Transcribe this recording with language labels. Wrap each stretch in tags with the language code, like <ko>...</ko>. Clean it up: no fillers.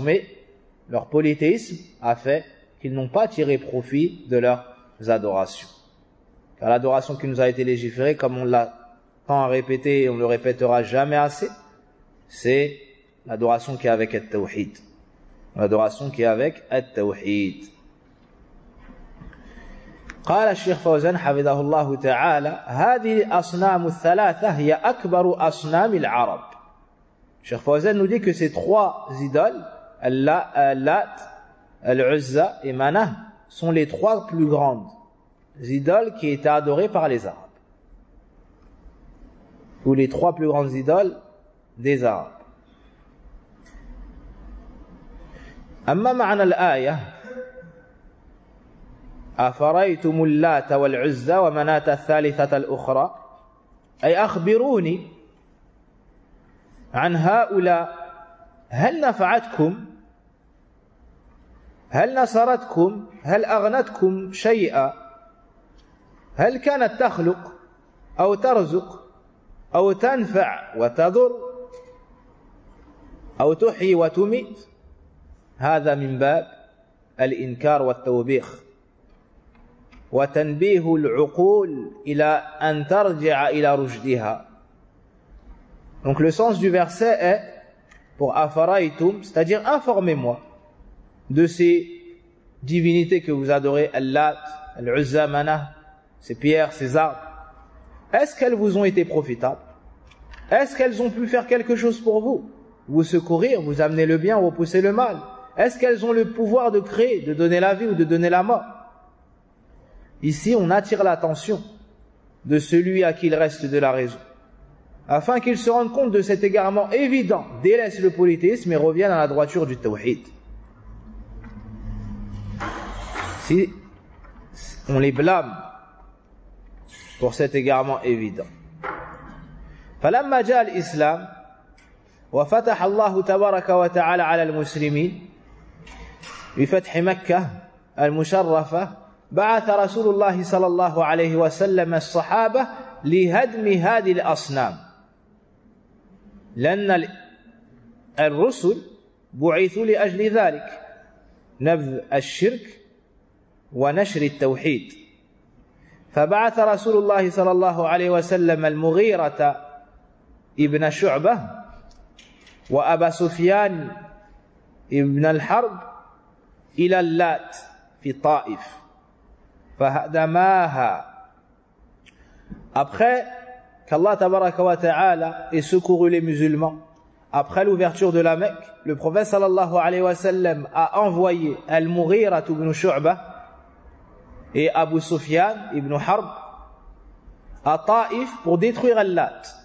<fr>Mais leur polythéisme a fait qu'ils n'ont pas tiré profit de leurs adorations. Car l'adoration qui nous a été légiférée, comme on l'a tant à répéter, et on ne le répétera jamais assez, c'est l'adoration qui est avec At-Tawhid. L'adoration qui est avec At-Tawhid.</fr> <ar>قال الشيخ فوزان حفظه الله تعالى هذه الأصنام الثلاثة هي أكبر أصنام العرب.</ar> <fr>الشيخ فوزان nous dit que ces trois idoles, Al-Lat, Al-Uzza et Manah, sont les trois plus grandes idoles qui étaient adorées par les Arabes. Ou les trois plus grandes idoles des Arabes.</fr> <ar>أما معنى الآية أفريتم اللات والعزة ومناة الثالثة الأخرى، أي أخبروني عن هؤلاء، هل نفعتكم، هل نصرتكم، هل أغنتكم شيئا، هل كانت تخلق أو ترزق أو تنفع وتضر أو تحيي وتميت؟ هذا من باب الإنكار والتوبيخ وتنبيه العقول إلى أن ترجع إلى رشدها.</ar> <fr>Donc le sens du verset est pour afaraitum, c'est-à-dire informez-moi de ces divinités que vous adorez, Al-Lat, Al-Uzza, Mana, ces pierres, ces arbres. Est-ce qu'elles vous ont été profitables? Est-ce qu'elles ont pu faire quelque chose pour vous? Vous secourir, vous amener le bien, repousser le mal? Est-ce qu'elles ont le pouvoir de créer, de donner la vie ou de donner la mort? Ici, on attire l'attention de celui à qui il reste de la raison, afin qu'il se rende compte de cet égarement évident, délaisse le polythéisme et revienne à la droiture du tawhid. Si on les blâme pour cet égarement évident.</fr> <ar>فلما جاء الإسلام وفتح الله تبارك وتعالى على المسلمين بفتح مكة المشرفة بعث رسول الله صلى الله عليه وسلم الصحابة لهدم هذه الأصنام، لأن الرسل بعثوا لأجل ذلك، نبذ الشرك ونشر التوحيد. فبعث رسول الله صلى الله عليه وسلم المغيرة ابن شعبة وأبا سفيان ابن الحرب إلى اللات في طائف فهدماها.</ar> <fr>Après qu'Allah</fr> <ar>tabaraka wa ta'ala</ar> <fr>ait secouru les musulmans après l'ouverture de la Mecque, le prophète</fr> <ar>sallallahu alayhi wa sallam</ar> <fr>a envoyé Al-Mughira ibn Shu'bah et Abu Sufyan ibn Harb à Taif pour détruire Al-Lat.</fr>